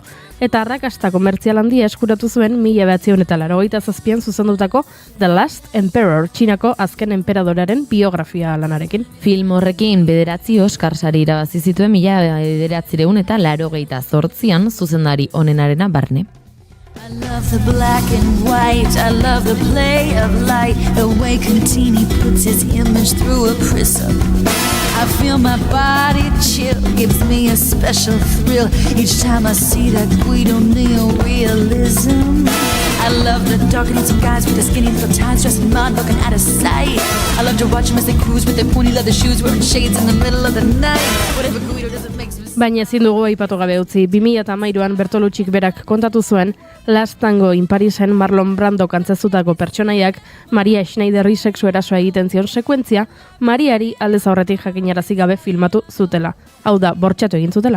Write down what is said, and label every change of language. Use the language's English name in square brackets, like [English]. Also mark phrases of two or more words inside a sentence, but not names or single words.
[Basque] Eta arrakasta komertzial handia eskuratu zuen 1987an zuzendutako The Last Emperor, Txinako azken enperadorearen biografia lanarekin. Film horrekin 9 Oskar sari irabazi zituen 1988an zuzendari honenarena barne. [English] I love the black and white, I love the play of light, the way Contini puts his image through a prism. I feel my body chill, gives me a special thrill each time I see that Guido neorealism. I love the dark and handsome guys with their skinny little ties, dressing mod, looking out of sight. I love to watch them as they cruise with their pointy leather shoes, wearing shades in the middle of the night. Whatever Guido does, it makes me... [Basque] Baina ezin dugu aipatu gabe utzi, 2013an Bertolucci berak kontatu zuen Last Tango in Parisen Marlon Brando kantzezutako pertsonaiak Maria Schneiderri sexu erasoa egiten zion sekuentzia, Mariari aldez aurretik jakinarazi gabe filmatu zutela. Hau da, bortxatu egin zutela.